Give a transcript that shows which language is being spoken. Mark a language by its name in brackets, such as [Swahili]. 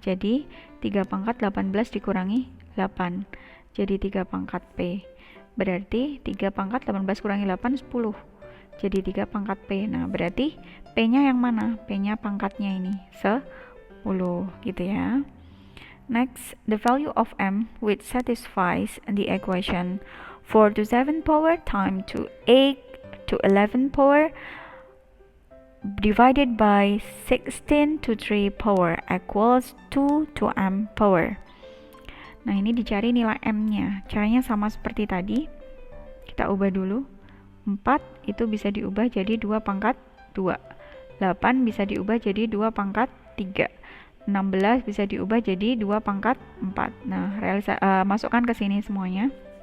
[Indonesian] Jadi 3 pangkat 18 dikurangi 8. Jadi 3 pangkat P. Berarti 3 pangkat 18 kurangi 8, 10. Jadi 3 pangkat P. Nah, berarti P-nya yang mana? P-nya pangkatnya ini, 10 gitu ya. [English] Next, the value of M which satisfies the equation 4 to 7 power times to 8 to 11 power divided by 16 to 3 power equals 2 to M power. [Indonesian] Nah, ini dicari nilai M-nya. Caranya sama seperti tadi. Kita ubah dulu. 4 itu bisa diubah jadi 2 pangkat 2. 8 bisa diubah jadi 2 pangkat 3. 16 bisa diubah jadi 2 pangkat 4. Nah, masukkan ke sini semuanya.